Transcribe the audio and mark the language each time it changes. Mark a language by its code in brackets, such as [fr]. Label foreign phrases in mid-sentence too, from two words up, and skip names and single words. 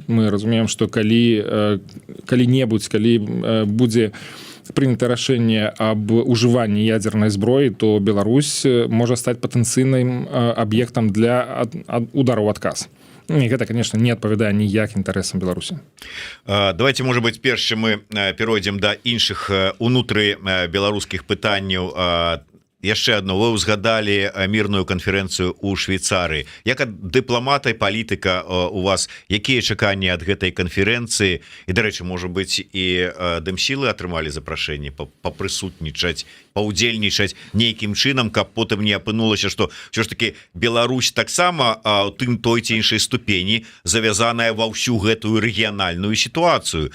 [be] Мы разумеем, што калі-небудзь, калі будзе прынята рашэнне аб ужыванні ядернай зброі, то Беларусь можа стаць патэнцыйным аб'ектам для удару ў адказ. І гэта, конечно, не адпавядае ніяк інтарэсам Беларусі. [ru] Давайте, может быть, [be] перш чым мы перайдзем да іншых унутры беларускіх пытанняў. Яшчэ одно, вы узгадали мірную канферэнцыю ў Швейцарыі. Як ад дыпламата і палітыка у вас, якія чаканні ад гэтай канферэнцыі? І, дарэчы, можа быць, і дэмсілы атрымалі запрашэнне папрысутнічаць, паўдзельнічаць нейкім чынам, каб потым не апынулася, што ўсё ж таки Беларусь таксама у тым той ці іншай ступені завязаная ва ўсю гэтую рэгіянальную сітуацыю.